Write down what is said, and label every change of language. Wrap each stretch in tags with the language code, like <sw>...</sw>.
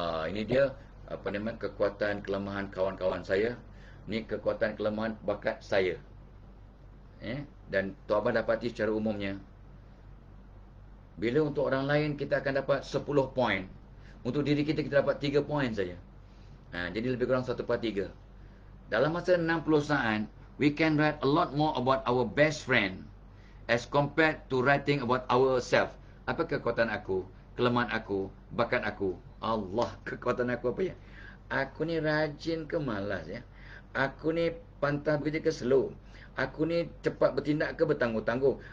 <ms>Ini dia kekuatan kelemahan kawan-kawan saya. Ni kekuatan kelemahan bakat saya. Dan Tok Abah dapati secara umumnya, bila untuk orang lain kita akan dapat 10 poin, untuk diri kita dapat 3 poin saja. Jadi lebih kurang 1/3. Dalam masa 60 saat,</ms> <en>we can write a lot more about our best friend as compared to writing about ourselves.</en> <ms>Apa kekuatan aku, kelemahan aku, bakat aku? Allah, kekuatan aku apa ya? Aku ni rajin ke malas ya? Aku ni pantang bekerja ke slow? Aku ni cepat bertindak ke bertangguh-tangguh?</ms>